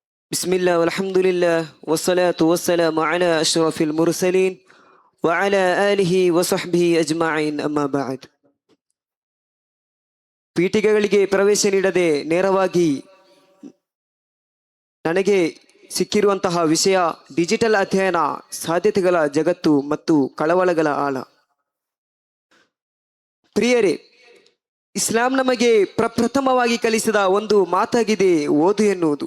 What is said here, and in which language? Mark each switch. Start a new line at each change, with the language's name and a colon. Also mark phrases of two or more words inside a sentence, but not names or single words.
Arabic: بسم الله والحمد لله والصلاة والسلام على أشرف المرسلين وعلى آله وصحبه أجمعين أما بعد.
Kannada: ಪೀಠಿಕೆಗಳಿಗೆ ಪ್ರವೇಶ ನೀಡದೆ ನೇರವಾಗಿ ನನಗೆ ಸಿಕ್ಕಿರುವಂತಹ ವಿಷಯ ಡಿಜಿಟಲ್ ಅಧ್ಯಯನ, ಸಾಧ್ಯತೆಗಳ ಜಗತ್ತು ಮತ್ತು ಕಳವಳಗಳ ಆಳ. ಪ್ರಿಯರೇ, ಇಸ್ಲಾಂ ನಮಗೆ ಪ್ರಪ್ರಥಮವಾಗಿ ಕಲಿಸಿದ ಒಂದು ಮಾತಾಗಿದೆ ಓದು ಎನ್ನುವುದು.